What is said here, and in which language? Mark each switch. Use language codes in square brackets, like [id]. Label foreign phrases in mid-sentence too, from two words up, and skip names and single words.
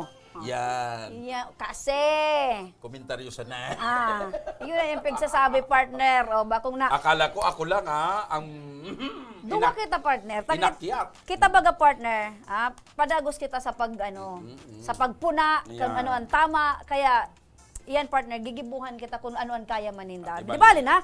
[bik] Yan. Yeah, kasi. Komentaryo sa na. [tl] Yun na yung pagsasabi, partner. [bik] O, bakong na. [tl] Akala ko ako lang ang [bik] Duwa kita, partner. [tl] inakyat. [bik] Kita baga, partner. Padagos kita sa sa pagpuna, kung ano ang tama. Kaya, yan, partner, gigibuhan kita kung ano ang kaya maninda. [tl] Di ba, Lina?